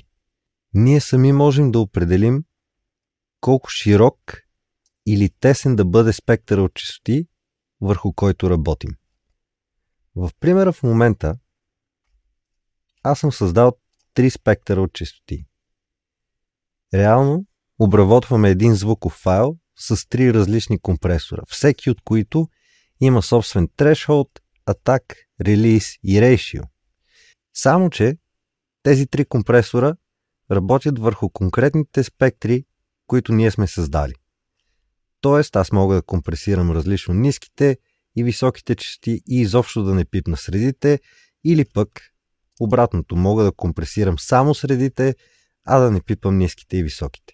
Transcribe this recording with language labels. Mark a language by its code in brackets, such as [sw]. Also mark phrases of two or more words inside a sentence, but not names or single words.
[bg] Ние сами можем да определим колко широк или тесен да бъде спектъра от честоти, върху който работим. В примера в момента аз съм създал 3 спектъра от честоти. Реално обработваме един звуков файл с 3 различни компресора, всеки от които има собствен [en] threshold, attack, release [bg] и ratio. Само че тези 3 компресора работят върху конкретните спектри, които ние сме създали. Тоест аз мога да компресирам различно ниските и високите честоти и изобщо да не пипна средите, или пък обратното, мога да компресирам само средите, а да не пипам ниските и високите.